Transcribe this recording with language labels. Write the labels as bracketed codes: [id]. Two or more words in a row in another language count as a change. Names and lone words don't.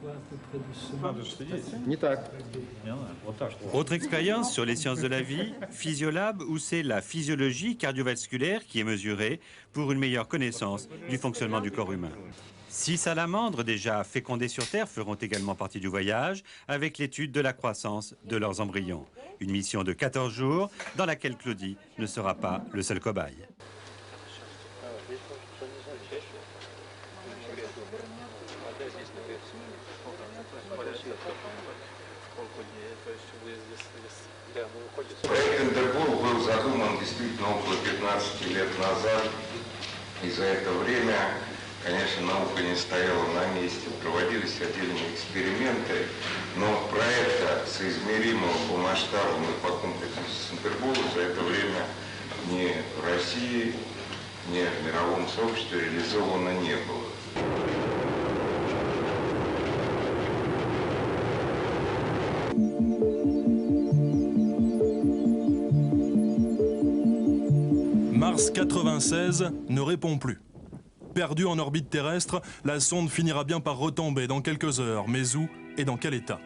[fr] Autre expérience sur les sciences de la vie, Physiolab, où c'est la physiologie cardiovasculaire qui est mesurée pour une meilleure connaissance du fonctionnement du corps humain. 6 salamandres déjà fécondées sur Terre feront également partie du voyage avec l'étude de la croissance de leurs embryons. Une mission de 14 jours dans laquelle Claudie ne sera pas le seul cobaye. [ru] Проект Интерпол был задуман действительно около 15 лет назад, и за это время, конечно, наука не стояла на месте, проводились отдельные эксперименты, но проекта соизмеримого по масштабам и по комплексности с Интерполом за это время ни в России, ни в мировом сообществе реализовано не было. [fr] Mars 96 ne répond plus. Perdue en orbite terrestre, la sonde finira bien par retomber dans quelques heures, mais où et dans quel état?